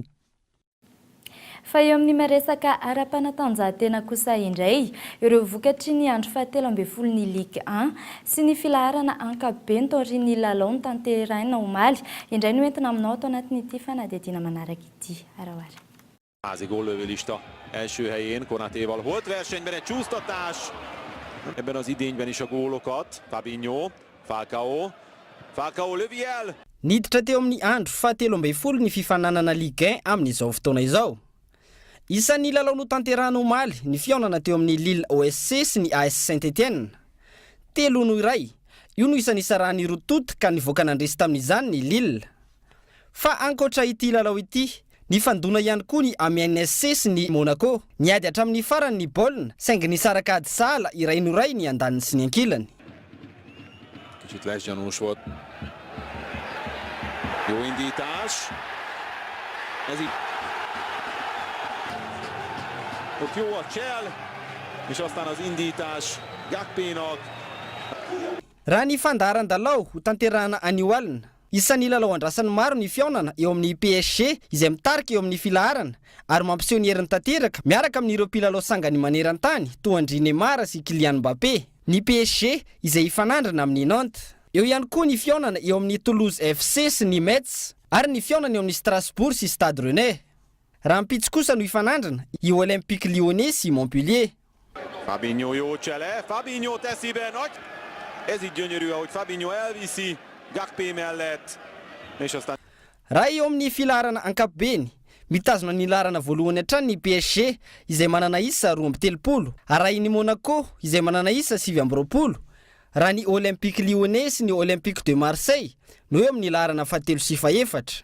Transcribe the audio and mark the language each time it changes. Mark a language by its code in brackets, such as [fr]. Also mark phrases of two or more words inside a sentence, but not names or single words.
[mg] Fa eo amin'ny maresaka ara-panatanjahantena kosa indray, ireo vokatry ny andro 17 ny Ligue 1 sy ny filaharana ankapobeny taorian'ny lalao ny tanteraina omaly indray no entina aminao atao anatin'ity fanadihadiana manaraka ity. Araoara. [hu] Házi góllövőlista első helyén Konatéval volt versenyben egy csúsztatás. Ebben az idényben is a gólokat. Fabinho, Falcao lövi el. [mg] Niditra teo amin'ny andro 17 ny fifananana Ligue 1 amin'izao fotoana izao. Isan'ny lalao notanterahana omaly ny fiaonana teo amin'ny Lille OSC sy ny AS Saint-Etienne. 3-1 io no isan'ny isarahany rototo ka nivoaka nandresy tamin'izany ny Lille. Fa ankoatra ity lalao ity, ny fandona ihany koa ny MNSC sy ny Monaco. Niady hatramin'ny farany ny baolina, saingy nisaraka ady sahala iray noray ny andaniny sy ny ankilany. [hu] Kicsit lesgyanús volt. Jó indítás. Ez itt. Ott jó a csel, és aztán az indítás Gakpénak. [mg] Raha ny fandaharan-dalao ho tanterahana anio alina, isan'ny lalao andrasan'ny maro ny fiaonana eo amin'ny PSG izay mitarika eo amin'ny filaharana ary mampiseho ny herin'ny tanteraka miaraka amin'ireo mpilalao sangany maneran-tany toa Andry Neymar sy Kylian Mbappé. Ny PSG izay ifanandrana amin'ny Nantes. Eo ihany koa ny fiaonana eo amin'ny Toulouse FC sy ny Metz ary ny fiaonana eo amin'ny Strasbourg sy Stade Rennais. Raha mpitsy kosa no ifanandrana i Olympique Lyonnais sy Montpellier. [hu] Fabinho jó csele, Fabinho teszi be nagy. Ez így gyönyörű, ahogy Fabinho elviszi Gakpé mellett. És aztán [mg] raha eo amin'ny filaharana ankapobeny, mitazona ny laharana voalohany hatrany ny PSG izay manana isa 2-30, ary ny Monaco izay manana isa 7-20. Raha ny Olympique Lyonnais sy ny Olympique de Marseille no eo amin'ny laharana 7 sy 4.